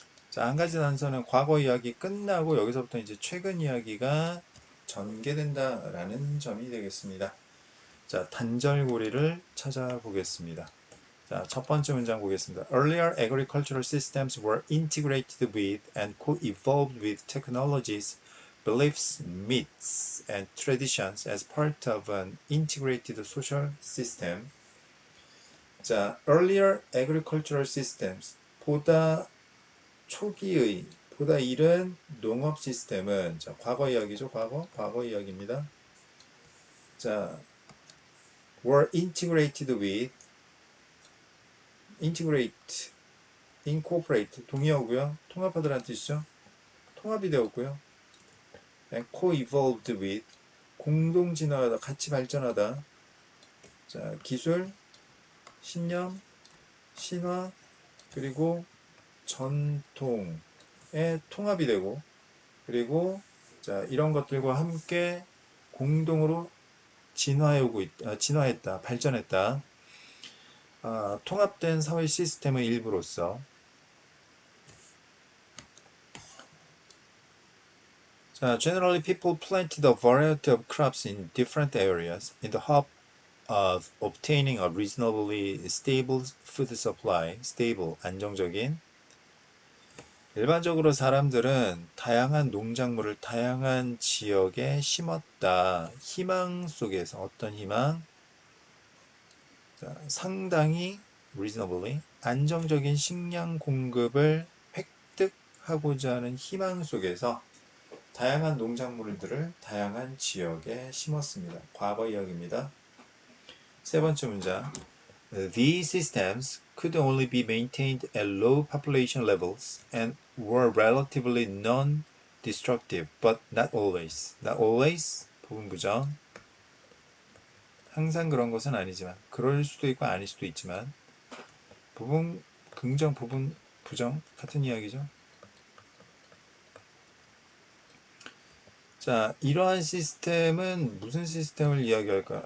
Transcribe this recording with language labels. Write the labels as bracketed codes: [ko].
[ko] 자, 한 가지 단서는 과거 이야기 끝나고 여기서부터 이제 최근 이야기가 전개된다라는 점이 되겠습니다. 자, 단절고리를 찾아보겠습니다. 자, 첫 번째 문장 보겠습니다. [en] Earlier agricultural systems were integrated with and co-evolved with technologies, beliefs, myths, and traditions as part of an integrated social system. [ko] 자, [en] earlier agricultural systems [ko] 보다 초기의 보다 이른 농업 시스템은 자, 과거 이야기죠. 과거 이야기입니다. 자, [en] were integrated with integrate incorporate [ko] 동의어고요. 통합하다라는 뜻이죠. 통합이 되었고요. [en] and co-evolved with [ko] 공동 진화하다, 같이 발전하다. 자, 기술, 신념, 신화, 그리고 전통의 통합이 되고, 그리고 자, 이런 것들과 함께 공동으로 진화했다, 발전했다. 통합된 사회 시스템의 일부로서 자, [en] generally people planted a variety of crops in different areas in the hope of obtaining a reasonably stable food supply. [ko] stable, 안정적인. 일반적으로 사람들은 다양한 농작물을 다양한 지역에 심었다. 희망 속에서 어떤 희망? 자, 상당히 reasonably 안정적인 식량 공급을 획득하고자 하는 희망 속에서 다양한 농작물들을 다양한 지역에 심었습니다. 과거 이야기입니다. 세 번째 문장. [en] These systems could only be maintained at low population levels and were relatively non-destructive, but not always. Not always, [ko] 부분 부정. 항상 그런 것은 아니지만, 그럴 수도 있고 아닐 수도 있지만, 부분 긍정, 부분 부정 같은 이야기죠. 자, 이러한 시스템은 무슨 시스템을 이야기할까?